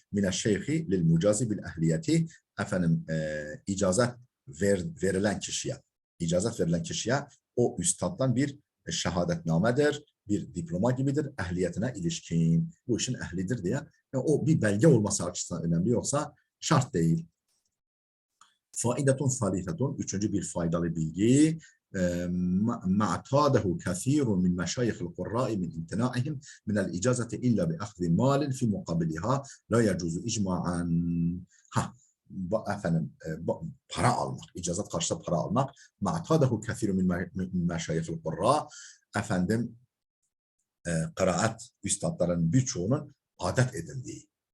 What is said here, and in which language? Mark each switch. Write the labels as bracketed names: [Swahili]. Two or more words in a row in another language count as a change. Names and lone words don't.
[Arabic] من الشيخ للمجاز بالأهلية. [Turkish] Efendim icazet verilen kişiye o üstaddan bir şehadetnamedir, bir diploma gibidir, ehliyetine ilişkin. Bu işin ehlidir diye. Yani o bir belge olması açısından önemli, yoksa şart değil. [Arabic] فائدة ثالثة, [Turkish] üçüncü bir faydalı bilgi. [Arabic] ما اعتاده كثير من مشايخ القراء من امتناعهم من الإجازة إلا بأخذ مال في مقابلها لا يجوز إجماعا. [Turkish] Efendim para almak, icazet karşısında para almak. [Arabic] ما اعتاده كثير من مشايخ القراء. [Turkish] Efendim kıraat üstadların birçoğunun adet edindiği.